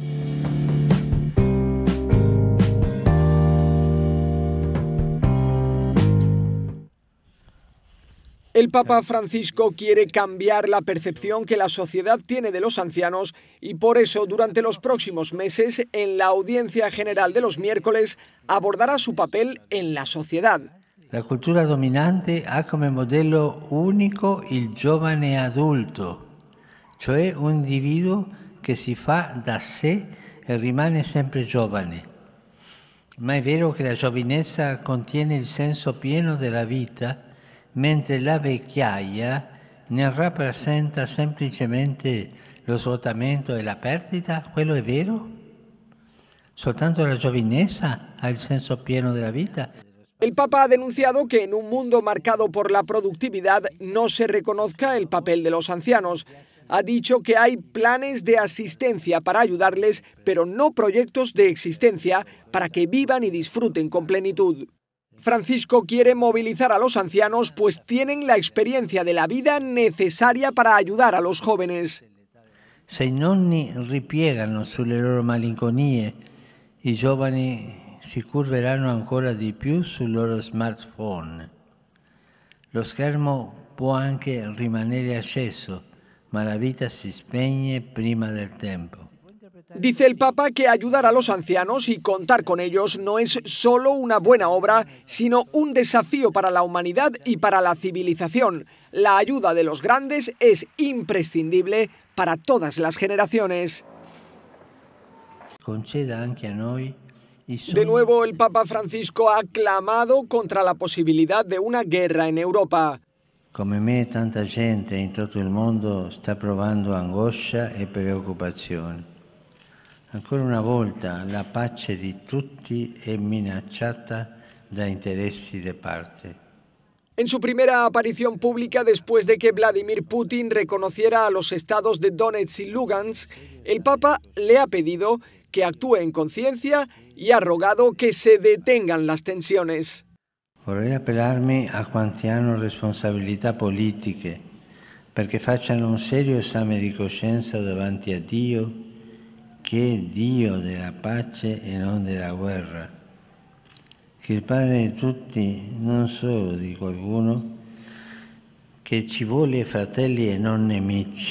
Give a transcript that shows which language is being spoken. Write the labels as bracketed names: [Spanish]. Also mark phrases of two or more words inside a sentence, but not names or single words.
[Spanish] El Papa Francisco quiere cambiar la percepción que la sociedad tiene de los ancianos y por eso durante los próximos meses, en la audiencia general de los miércoles, abordará su papel en la sociedad. [Italian] La cultura dominante ha come modello unico il giovane adulto, cioè un individuo che si fa da sé e rimane sempre giovane. Ma è vero che la giovinezza contiene il senso pieno della vita, mentre la vecchiaia ne rappresenta semplicemente lo svuotamento e la perdita? Quello è vero? Soltanto la giovinezza ha il senso pieno della vita? [Spanish] El Papa ha denunciado que en un mundo marcado por la productividad no se reconozca el papel de los ancianos. Ha dicho que hay planes de asistencia para ayudarles, pero no proyectos de existencia para que vivan y disfruten con plenitud. Francisco quiere movilizar a los ancianos, pues tienen la experiencia de la vida necesaria para ayudar a los jóvenes. [Italian] Se i nonni ripiegano sulle loro malinconie, i giovani si curveranno ancora di più sul loro smartphone. Lo schermo può anche rimanere acceso, ma la vita si spegne prima del tempo. [Spanish] Dice el Papa que ayudar a los ancianos y contar con ellos no es solo una buena obra, sino un desafío para la humanidad y para la civilización. La ayuda de los grandes es imprescindible para todas las generaciones. [Italian] Conceda anche a noi. [Spanish] De nuevo, el Papa Francisco ha clamado contra la posibilidad de una guerra en Europa. [Italian] Come me, tanta gente in tutto il mondo sta provando angoscia e preoccupazione. Ancora una volta la pace di tutti è minacciata da interessi di parte. [Spanish] En su primera aparición pública después de que Vladimir Putin reconociera a los estados de Donetsk y Lugansk, el Papa le ha pedido que actúe en conciencia y ha rogado que se detengan las tensiones. [Italian] Vorrei appellarmi a quanti hanno responsabilità politiche perché facciano un serio esame di coscienza davanti a Dio, che è Dio della pace e non della guerra. Che il Padre di tutti, non solo di qualcuno, che ci vuole fratelli e non nemici.